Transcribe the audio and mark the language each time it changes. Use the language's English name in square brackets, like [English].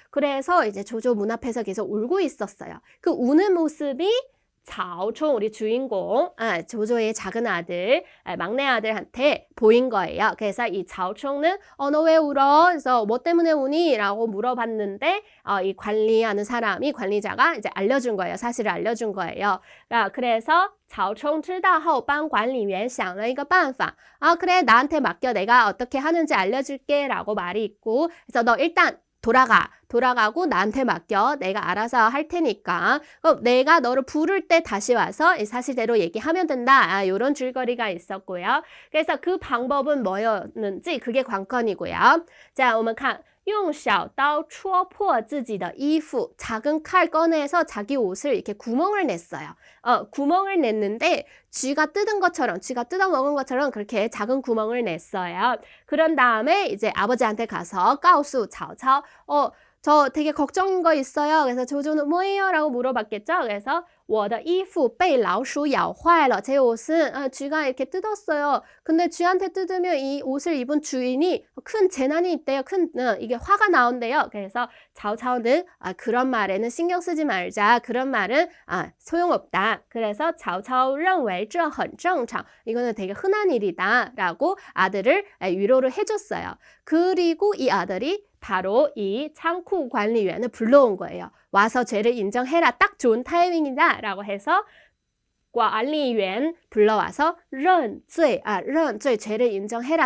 [Korean] 그래서 이제 조조 문 앞에서 계속 울고 있었어요. 그 우는 모습이 자오총 우리 주인공 조조의 작은 아들 막내 아들한테 보인 거예요. 그래서 이 자오총은 너 왜 울어? 그래서 뭐 때문에 우니? 라고 물어봤는데 이 관리하는 사람이 관리자가 이제 알려준 거예요. 사실을 알려준 거예요. [Chinese] 그래서 曹冲知道后帮管理员想了一个办法. [Korean] 그래 나한테 맡겨 내가 어떻게 하는지 알려줄게 라고 말이 있고 그래서 너 일단 돌아가고 나한테 맡겨. 내가 알아서 할 테니까. 그럼 내가 너를 부를 때 다시 와서 사실대로 얘기하면 된다. 이런 줄거리가 있었고요. 그래서 그 방법은 뭐였는지 그게 관건이고요. [Chinese] 자, 我们看用小刀戳破自己的衣服. [Korean] 작은 칼 꺼내서 자기 옷을 이렇게 구멍을 냈어요. 구멍을 냈는데 쥐가 뜯은 것처럼, 쥐가 뜯어먹은 것처럼 그렇게 작은 구멍을 냈어요. 그런 다음에 이제 아버지한테 가서 [Chinese] 告诉曹操, [Korean] 저 되게 걱정인 거 있어요. 그래서 조조는 뭐예요? 라고 물어봤겠죠. 그래서 [Chinese] 我的衣服被老鼠咬坏了. [Korean] 제 옷은 쥐가 이렇게 뜯었어요. 근데 쥐한테 뜯으면 이 옷을 입은 주인이 큰 재난이 있대요. 이게 화가 나온대요. 그래서 자오차오는 그런 말에는 신경 쓰지 말자. 그런 말은 소용없다. [Chinese] 그래서 자오차오 认为这很正常. [Korean] 이거는 되게 흔한 일이다. 라고 아들을 위로를 해줬어요. 그리고 이 아들이 바로 이 창구 관리위원을 불러온 거예요. 와서 죄를 인정해라. 딱 좋은 타이밍이다. 라고 해서 관리위원 불러와서 [Chinese] 认罪, 认罪, [Korean] 죄를 인정해라.